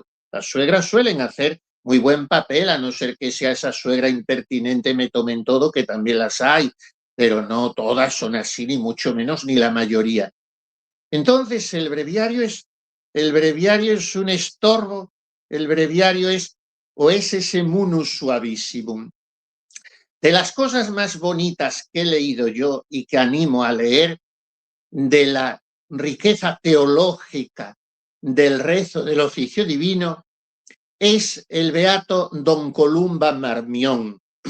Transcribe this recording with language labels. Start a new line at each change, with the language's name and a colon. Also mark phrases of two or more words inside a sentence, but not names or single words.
Spanish: Las suegras suelen hacer muy buen papel, a no ser que sea esa suegra impertinente, me tomen todo, que también las hay, pero no todas son así, ni mucho menos, ni la mayoría. Entonces, el breviario es un estorbo, el breviario es ese
Latin: munus suavissimum.
Spanish: De las cosas más bonitas que he leído yo y que animo a leer, de la riqueza teológica del rezo del oficio divino, es el beato Don Columba Marmión.